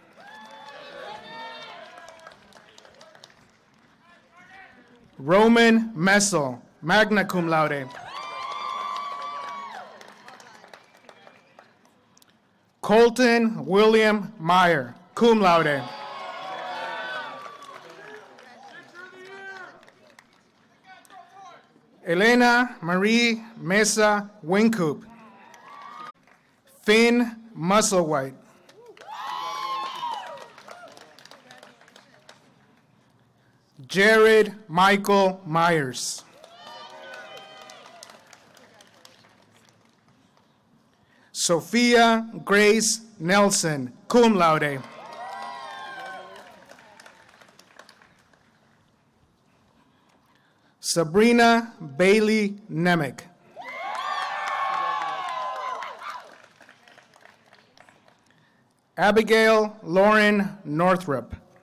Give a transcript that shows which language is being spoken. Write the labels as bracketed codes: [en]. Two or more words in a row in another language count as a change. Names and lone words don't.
[en] Roman Messel, [la] magna cum laude. [en] Colton William Meyer, [la] cum laude. [en] Elena Marie Mesa Wincoop. Finn Musselwhite. Jared Michael Myers. Sophia Grace Nelson, [la] cum laude. [en] Sabrina Bailey Nemec. Abigail Lauren Northrup.